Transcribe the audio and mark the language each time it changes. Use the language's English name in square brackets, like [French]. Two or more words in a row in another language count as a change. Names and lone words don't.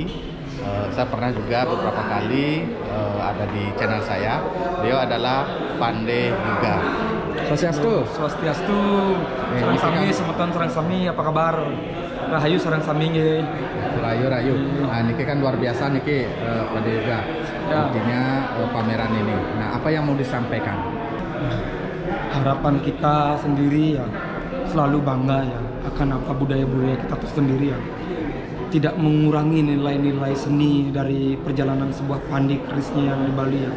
[Indonesian] Saya pernah juga beberapa kali ada di channel saya. Beliau adalah Pandai Yuga. Swastiastu. Swastiastu. [Balinese] Sareng sami, semeton sareng sami, [Indonesian] apa kabar? [Balinese] Rahayu sareng sami nggih. [Indonesian] Rahayu. Nah, [Balinese] niki kan [Indonesian] luar biasa niki Pandai Yuga. Ya. Intinya pameran ini. Nah, apa yang mau disampaikan? Harapan kita sendiri ya selalu bangga ya akan apa budaya-budaya kita itu sendiri ya, tidak mengurangi nilai-nilai seni dari perjalanan sebuah pandai kerisnya yang di Bali ya.